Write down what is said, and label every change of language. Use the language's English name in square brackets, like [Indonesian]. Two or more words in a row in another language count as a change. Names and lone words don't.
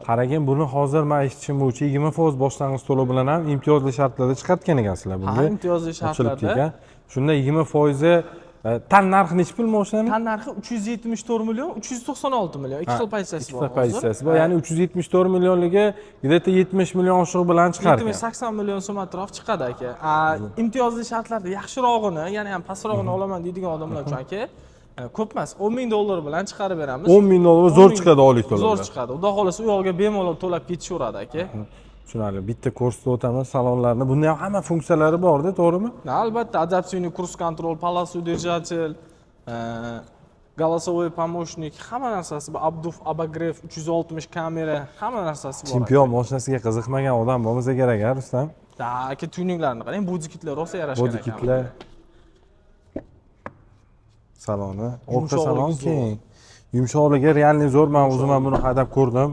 [Uzbek] Qarang, buni hozir men eshitishim bo'yicha 20% boshlang'ich to'lov bilan ham imtiyozli shartlarda chiqartgan ekansizlar bunga. Ha, imtiyozli shartlarda. Shunda 20% tan narxi necha pul mashinaning? Tan narxi 374 million, 396 million. Ikki xil pozitsiyasi bor. Ikkita pozitsiyasi bor. Ya'ni 374 millionligi где-то 70 million oshiq bilan chiqargan. 80 million so'm atrof chiqadi aka. Imtiyozli shartlarda yaxshirog'ini, ya'ni ham pastrog'ini olaman deydigan odamlar uchun aka, ko'p emas, $10,000 bilan chiqarib beramiz. $10,000 zo'r chiqadi oylik to'lov. Zo'r chiqadi. Xudo xolasa u yoqqa bemalol to'lab ketishaveradi aka. Tushunarli. Bitta ko'rsatib o'taman salonlarni. Bunda ham hamma funksiyalari bor-da, to'g'rimi? Albatta, [Russian] adaptивный курс контроль, полосу держатель, голосовой помощник, [Uzbek] hamma narsasi bor. Abduf, abagrev, 360 kamera, hamma narsasi bor. Chempion mashinasiga qiziqmagan odam bo'lmasa kerak, ha, Rustam? Aka, tuninglarni qarang, bodikitlar rosa yarashgan ekan. Bodikitlar. Saloni, orqa salon keng. Yumshoqligi realniy zo'r. Men o'zim ham buni haydab ko'rdim.